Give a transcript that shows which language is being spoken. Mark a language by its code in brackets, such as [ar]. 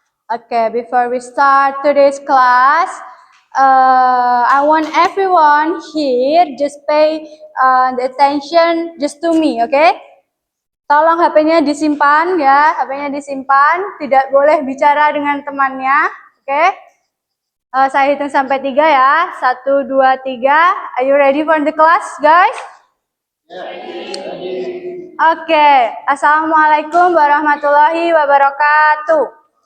[en] Okay, before we start today's class, I want everyone here just pay the attention just to me, okay? [id] Tolong HP-nya disimpan ya, HP-nya disimpan, tidak boleh bicara dengan temannya, oke? Okay? Saya hitung sampai 3 ya, 1, 2, 3. [en] Are you ready for the class, guys? [ar] Oke, Assalamualaikum warahmatullahi wabarakatuh.